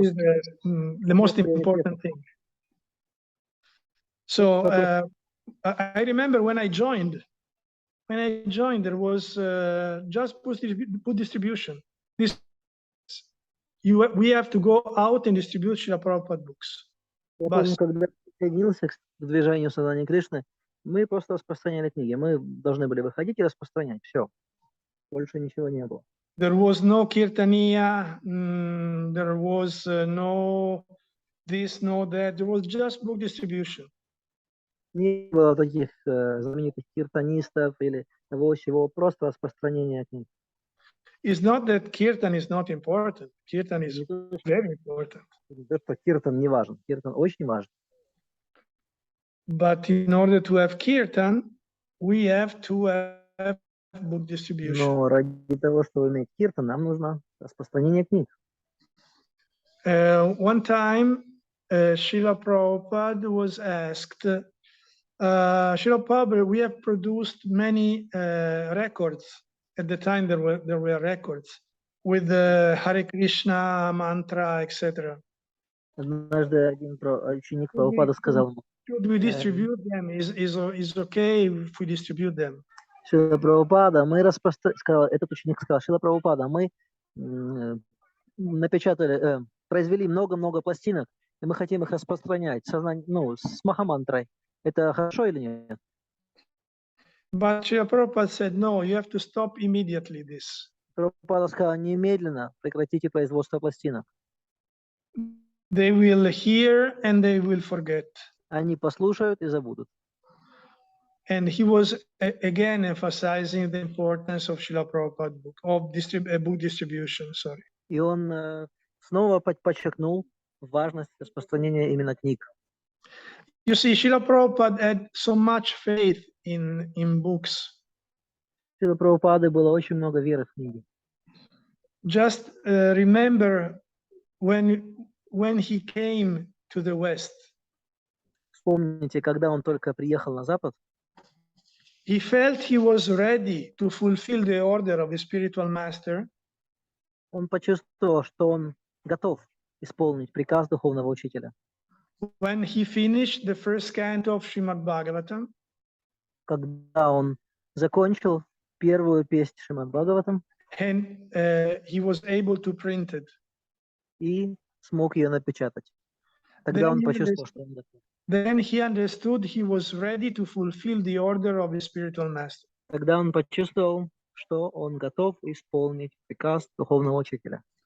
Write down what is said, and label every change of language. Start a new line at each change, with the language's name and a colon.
English: is the most important thing. So I remember when I joined, there was just book distribution. We have to go out and distribute Srila Prabhupada books.
Russian: Я помню, когда присоединился к движению сознания Кришны, мы просто распространяли книги. Мы должны были выходить и распространять. Все. Больше ничего не было.
English: There was no kirtaniya, there was no this, no that. There was just book distribution.
Russian: Не было таких знаменитых киртанистов или того всего, просто распространение книг.
English: It's not that kirtan is not important. Kirtan is very important.
Russian: То, что киртан не важен. Киртан очень важен.
English: But in order to have kirtan, we have to have book distribution.
Russian: Но ради того, чтобы иметь киртан, нам нужно распространение книг.
English: One time, Srila Prabhupada was asked, Srila Prabhupada, we have produced many records. At the time, there were records with the Hare Krishna mantra, etc.
Russian: Однажды один ученик Прабхупады сказал ему:
English: should we distribute them? Is okay if we distribute them?
Russian: Шрила Прабхупада, этот ученик сказал: Шрила Прабхупада, мы напечатали, произвели много-много пластинок, и мы хотим их распространять с махамантрой. Это хорошо или нет?
English: But Srila Prabhupada said, no, you have to stop immediately this.
Russian: Прабхупада сказал: немедленно прекратите производство пластинок.
English: They will hear and they will forget.
Russian: Они послушают и забудут.
English: And he was again emphasizing the importance of Srila Prabhupada book, of book distribution, sorry.
Russian: И он снова подчеркнул важность распространения именно книг.
English: You see, Srila Prabhupada had so much faith in books.
Russian: Шрила Прабхупады было очень много веры в книги.
English: Just remember when he came to the West.
Russian: Вспомните, когда он только приехал на Запад,
English: he felt he was ready to fulfill the order of the spiritual master.
Russian: Он почувствовал, что он готов исполнить приказ духовного учителя.
English: When he finished the first canto of Srimad Bhagavatam,
Russian: когда он закончил первую песнь Шримад Бхагаватам,
English: and he was able to print it.
Russian: И смог ее напечатать. Тогда он почувствовал, что он готов.
English: Then he understood he was ready to fulfill the order of the spiritual master.
Russian: Тогда он почувствовал, что он готов исполнить приказ духовного учителя.